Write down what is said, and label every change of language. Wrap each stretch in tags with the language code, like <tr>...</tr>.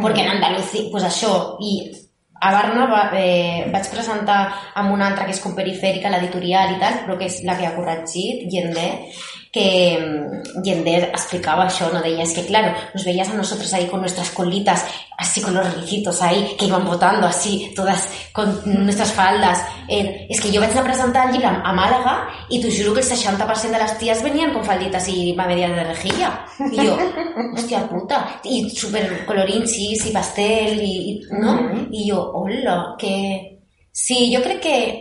<es>Porque en Andalucía,</es> <ca>pues això, i a Barna vaig presentar amb una altra que és com Perifèrica, l'editorial i tal, però que és la que ha corregit, Yender, que Yender explicava això, no? Deia, és que</ca> <es>claro, nos veías a nosotros ahí con nuestras colitas, así con los riquitos ahí, que iban botando así, todas con nuestras faldas.</es> <ca>És que jo vaig anar a presentar el llibre a Màlaga i t'ho juro que el 60% de les ties venien</ca> <es>con falditas</es> <ca>i va media de rejilla. I jo, hòstia puta, i super colorinchis i pastel, i no? Mm-hmm. I jo, hola, que... Sí, jo crec que...</ca>